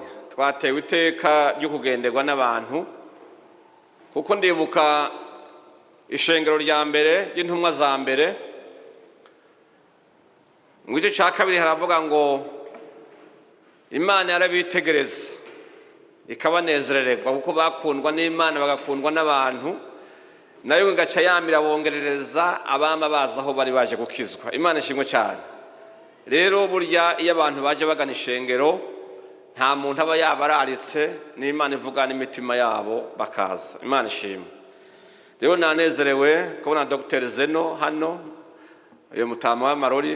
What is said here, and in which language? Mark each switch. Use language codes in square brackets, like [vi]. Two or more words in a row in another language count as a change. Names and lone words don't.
[rn] Twatewe iteka ryo kugenderwa n'abantu kuko ndibuka ishengero rya mbere y'intumwa za mbere. Mu gice cya kabiri haravuga ngo Imana yarabitegereza ikabanezererwa kuko bakundwa n'Imana bagakundwa n'abantu, nayo ngaca yamira bongerereza abama baza aho bari baje gukizwa. Imana ishimwe cyane. Rero burya iyo abantu baje bagana ishengero nta muntu aba yabararitse, n'Imana ivuga n'imitima yabo bakaza. Imana ishimwe. Rero nanezerewe kubona Dr. Zeno hano, uyu mutama w'amarori.